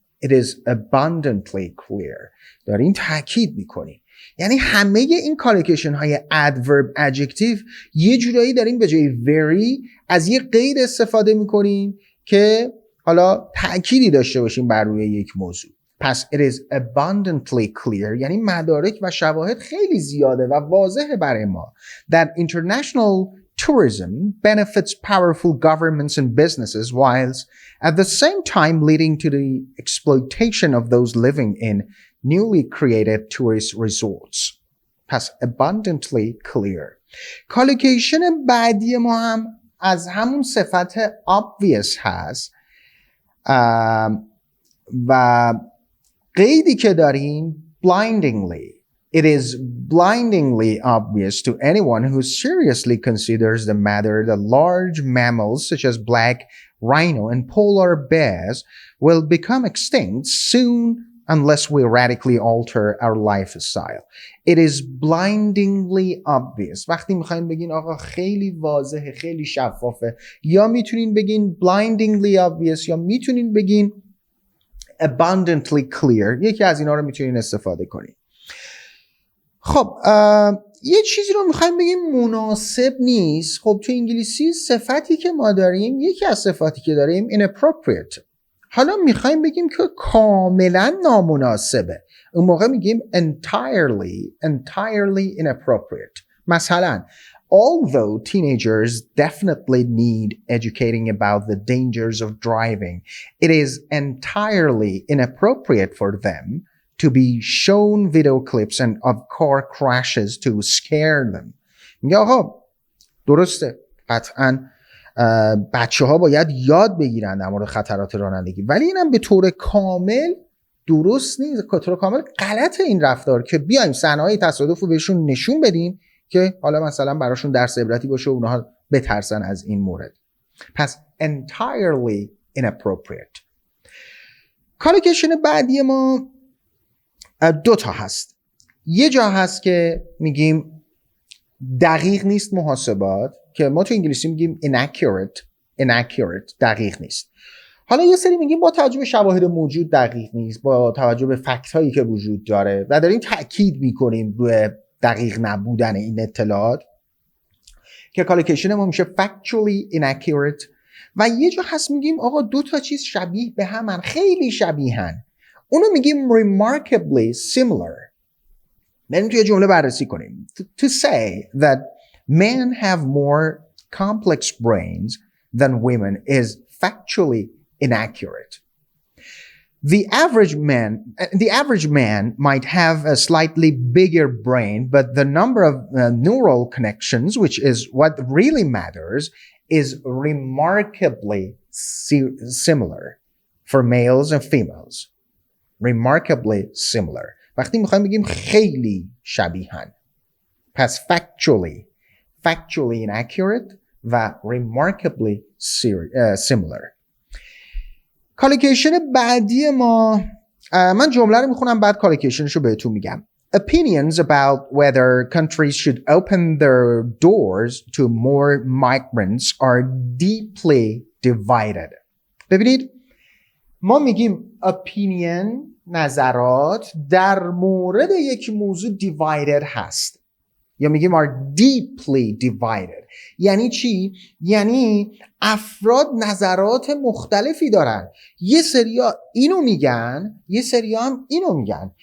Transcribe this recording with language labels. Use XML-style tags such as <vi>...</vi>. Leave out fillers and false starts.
<en>It is abundantly clear.</en> <fa>دارین تاکید میکنین، یعنی همه این کالوکیشن های adverb adjective یه جورایی دارین به جای very از یه قید استفاده میکنین که حالا تأکیدی داشته باشین بر روی یک موضوع.</fa> <en>پس it is abundantly clear</en> <fa>یعنی مدارک و شواهد خیلی زیاده و واضحه برای ما</fa> <en>that international tourism benefits powerful governments and businesses whilst at the same time leading to the exploitation of those living in newly created tourist resorts.</en> <fa>پس abundantly clear. کالوکیشن بعدی ما هم از همون صفت obvious هست و قیدی که داریم blindingly.</fa> <en>It is blindingly obvious to anyone who seriously considers the matter that large mammals such as black rhino and polar bears will become extinct soon unless we radically alter our lifestyle. It is blindingly obvious.</en> <fa>وقتی میخواین بگین آقا خیلی واضحه، خیلی شفافه، یا میتونین بگین blindingly obvious یا میتونین بگین abundantly clear. یکی از اینا رو میتونین استفاده کنین. خب یه چیزی رو میخوایم بگیم مناسب نیست. خب تو انگلیسی صفتی که ما داریم، یکی از صفاتی که داریم inappropriate. حالا میخوایم بگیم که کاملا نامناسبه، اون موقع میگیم entirely inappropriate.</fa> <en>مثلا although teenagers definitely need educating about the dangers of driving, it is entirely inappropriate for them to be shown video clips and of car crashes to scare them.</en> <fa>میگه آقا درسته، قطعاً بچه ها باید یاد بگیرن در مورد خطرات رانندگی، ولی اینم به طور کامل درست نیست، به طور کامل غلطه این رفتار که بیایم صحنه‌های تصادف رو بهشون نشون بدیم که حالا مثلا براشون درس عبرتی باشه و اونها بترسن از این مورد. پس entirely inappropriate. کالوکیشن بعدی ما دو تا هست. یه جا هست که میگیم دقیق نیست محاسبات، که ما تو انگلیسی میگیم inaccurate، دقیق نیست. حالا یه سری میگیم با توجه به شواهد موجود دقیق نیست، با توجه به فکت هایی که وجود داره و داریم تأکید میکنیم روی دقیق نبودن این اطلاعات، که کالوکیشن ما میشه factually inaccurate. و یه جا هست میگیم آقا دو تا چیز شبیه به همن، خیلی شبیهن، اونو میگیم remarkably similar. بریم توی جمله بررسی کنیم.</fa> <en>To say that men have more complex brains than women is factually inaccurate. The average man might have a slightly bigger brain, but the number of neural connections, which is what really matters, is remarkably similar for males and females. Remarkably similar.</en> <fa>وقتی میخوایم بگیم خیلی شبیهن، پس factually inaccurate و remarkably similar. کالوکیشن بعدی ما، من جمله رو میخونم بعد کالوکیشنش رو بهتون میگم.</fa> <en>Opinions about whether countries should open their doors to more migrants are deeply divided.</en> <fa>ببینید ما میگیم opinion، نظرات در مورد یک موضوع divided هست. یا میگیم</fa> <en>are deeply divided.</en> <fa>یعنی چی؟ یعنی افراد نظرات مختلفی دارن. یه سریا اینو میگن، یه سریا هم اینو میگن.</fa>